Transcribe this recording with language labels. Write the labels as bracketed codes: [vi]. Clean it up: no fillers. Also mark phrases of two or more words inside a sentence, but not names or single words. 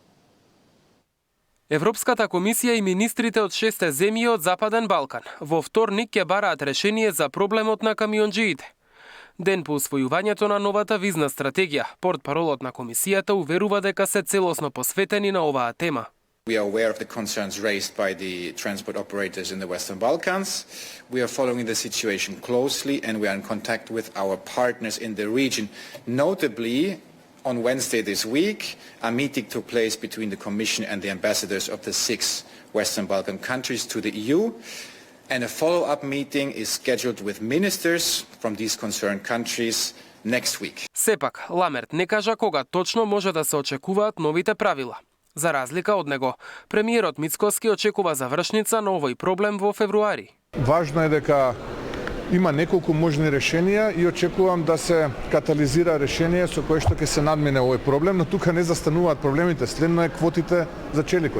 [mk] Европската комисија и министрите од 6 земји од Западен Балкан во вторник ќе бараат решение за проблемот на камионџиите. Ден по усвојувањето на новата визна стратегија, портпаролот на комисијата уверува дека се целосно посветени на оваа тема. [en] We are aware of the concerns raised by the transport operators in the Western Balkans. We are following the situation closely and we are in contact with our partners in the region. Notably, on Wednesday this week, a meeting took place between the Commission and the ambassadors of the 6 Western Balkan countries to the EU, and a follow-up meeting is scheduled with ministers from these concerned countries next week. [mk] Сепак, Ламерт не кажа кога точно може да се очекуваат новите правила. За разлика од него, премиерот Мицкоски очекува завршница на овој проблем во февруари. Важно е дека има неколку можни решенија и очекувам да се катализира решение со кое што ќе се надмине овој проблем, но тука не застануваат проблемите, следно е квотите за челикот.